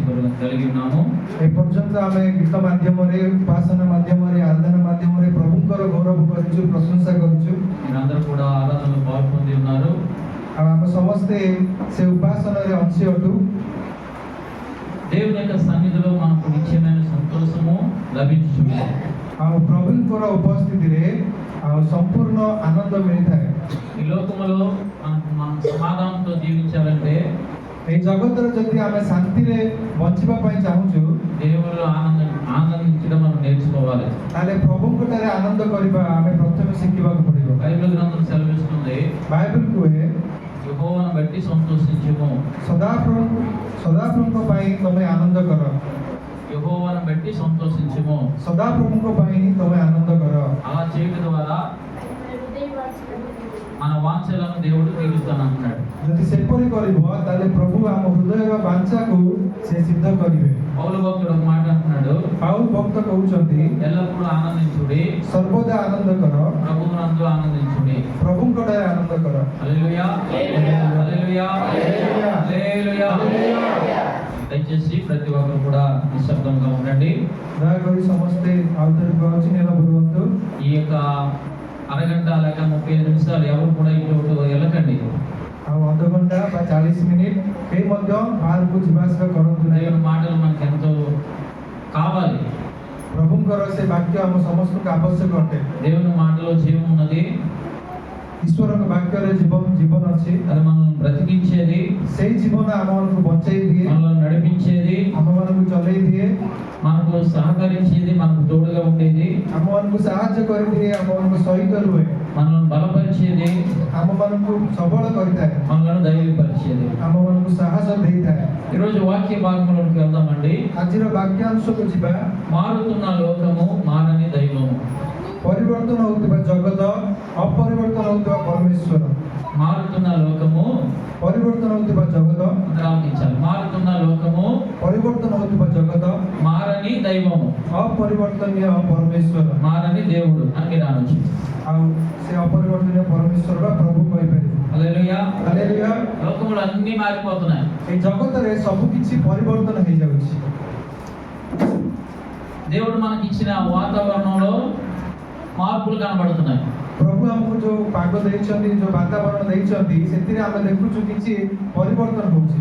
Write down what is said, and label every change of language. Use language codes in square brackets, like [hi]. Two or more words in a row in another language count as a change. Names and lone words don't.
[te] కలిగి ఉన్నాము. [or] ଏପର୍ଯ୍ୟନ୍ତ ଆମେ ଗୀତ ମାଧ୍ୟମରେ, ଉପାସନା ମାଧ୍ୟମରେ, ଆରାଧନା ମାଧ୍ୟମରେ ପ୍ରଭୁଙ୍କର ଗୌରବ କରିଛୁ, ପ୍ରଶଂସା କରିଛୁ। [te] మీరందరూ కూడా ఆరాధనలో పాల్పొంది ఉన్నారు. [or] ଆଉ ଆମେ ସମସ୍ତେ ସେ ଉପାସନାରେ ଅଂଶୀ ଅଟୁ। [te] దేవుని యొక్క సన్నిధిలో మనకు నిత్యమైన సంతోషము లభించుతుంది. [or] ଆଉ ପ୍ରଭୁଙ୍କର ଉପସ୍ଥିତିରେ ଆଉ ସମ୍ପୂର୍ଣ୍ଣ ଆନନ୍ଦ ମିଳିଥାଏ। [te] ఈ లోకములో మనం సమాధానంతో జీవించాలంటే, [or] এই ଜଗତରେ ଯଦି ଆମେ ଶାନ୍ତିରେ ବଞ୍ଚିବା ପାଇଁ ଚାହୁଁଛୁ, [te] దేవునిలో ఆనందించడం మనం నేర్చుకోవాలి. [or] ତାହେଲେ ପ୍ରଭୁଙ୍କ ଠାରେ ଆନନ୍ଦ କରିବା ଆମେ ପ୍ରଥମେ ଶିଖିବାକୁ ପଡ଼ିବ। [te] బైబిల్ గ్రంథం సెలవిస్తుంది, [or] ବାଇବେଲ କୁହେ [te] యెహోవాను బట్టి సంతోషించుము. [or] ସଦାପ୍ରଭୁଙ୍କ ପାଇଁ ତମେ ଆନନ୍ଦ କର। [te] యెహోవాను బట్టి సంతోషించుము. [or] ସଦାପ୍ରଭୁଙ୍କ ପାଇଁ ତମେ ଆନନ୍ଦ କର। [te] అలా చేయడం ద్వారా మన వాంఛలను దేవుడు తీరుస్తానంటున్నాడు. [or] ଯଦି ସେପରି କରିବ ତାହେଲେ ପ୍ରଭୁ ଆମ ହୃଦୟର ବାଞ୍ଛାକୁ ସେ ସିଦ୍ଧ କରିବେ। [te] పౌలు భక్తుడు ఒక మాట అంటున్నాడు, [or] ପାଉଲ ଭକ୍ତ କହୁଛନ୍ତି, [te] ఎల్లప్పుడూ ఆనందించుడి, [or] ସର୍ବଦା ଆନନ୍ଦ କର, [te] ప్రభువునందు ఆనందించుడి. [or] ପ୍ରଭୁଙ୍କ ଠାରେ ଆନନ୍ଦ କର। [te] హల్లెలూయా, హల్లెలూయా, హల్లెలూయా. దయచేసి ప్రతి ఒక్కరు కూడా నిశ్శబ్దంగా ఉండండి. [or] ଦୟାକରି ସମସ୍ତେ ଆଉଥରେ କହୁଛି ନିରବ ରୁହନ୍ତୁ। [te] ఈ యొక్క అరగంట లేక 35 నిమిషాలు ఎవరు కూడా ఇటు వెళ్ళకండి. [or] ଆଉ ଅଧଘଣ୍ଟା ବା 40 ମିନିଟ୍ କେହି ମଧ୍ୟ ବାହାରକୁ ଯିବା ଆସିବା କରନ୍ତୁ ନାହିଁ। [te] దేవుని మాటలు మనకు ఎంతో కావాలి. [or] ପ୍ରଭୁଙ୍କର ସେ ବାକ୍ୟ ଆମ ସମସ୍ତଙ୍କୁ ଆବଶ୍ୟକ ଅଟେ। [te] దేవుని మాటలో జీవం ఉన్నది, [or] ଈଶ୍ୱରଙ୍କ ବାକ୍ୟରେ ଜୀବନ ଅଛି। [te] అది మనల్ని బ్రతికించేది, [or] ସେଇ ଜୀବନ ଆମମାନଙ୍କୁ ବଞ୍ଚେଇ ଦିଏ, [te] మనల్ని నడిపించేది, [or] ଆମମାନଙ୍କୁ ଚଲେଇ ଦିଏ, [te] మనకు సహకరించేది, మనకు తోడుగా ఉండేది, [or] ଆମମାନଙ୍କୁ ସାହାଯ୍ୟ କରିଦିଏ, ଆମମାନଙ୍କୁ ସହିତ ରୁହେ, [te] మనల్ని బలపరిచేది, [or] ଆମମାନଙ୍କୁ ସବଳ କରିଥାଏ, [te] మనల్ని ధైర్యపరిచేది. [or] ଆମମାନଙ୍କୁ ସାହସ ଦେଇଥାଏ। [te] ఈరోజు వాక్య భాగంలోకి వెళ్దామండి. [or] ଆଜିର ବାକ୍ୟାଂଶକୁ ଯିବା। [te] మారుతున్న లోకము, మారని దైవము. [or] ପରିବର୍ତ୍ତନ ହେଉଥିବା ଜଗତ, ଅପରିବର୍ତ୍ତନ ହେଉଥିବା ପରମେଶ୍ୱର। [te] మారుతున్న లోకము, [or] ପରିବର୍ତ୍ତନ ହେଉଥିବା ଜଗତ, [te] ఆలోచించాలి. మారుతున్న లోకము, [or] ପରିବର୍ତ୍ତନ ହେଉଥିବା ଜଗତ, [te] మారని దైవము, [or] ଅପରିବର୍ତ୍ତନୀୟ ପରମେଶ୍ୱର। [te] మారని దేవుడు అని మీరు అనొచ్చు. [or] ଆଉ ସେ ଅପରିବର୍ତ୍ତନୀୟ ପରମେଶ୍ୱର ବା ପ୍ରଭୁ କହିପାରିବେ। [te] హల్లెలూయా. [or] ହାଲେଲୁୟା। [te] లోకములు అన్నీ మారిపోతున్నాయి. [or] এই ଜଗତରେ ସବୁ କିଛି ପରିବର୍ତ୍ତନ ହେଇଯାଉଛି। [te] దేవుడు మనకి ఇచ్చిన వాతావరణంలో మార్పులు కనబడుతున్నాయి. [or] ପ୍ରଭୁ ଆମକୁ ଯୋଉ ପାଗ ଦେଇଛନ୍ତି, ଯୋଉ ବାତାବରଣ ଦେଇଛନ୍ତି, ସେଥିରେ ଆମେ ଦେଖୁଛୁ କିଛି ପରିବର୍ତ୍ତନ ହଉଛି।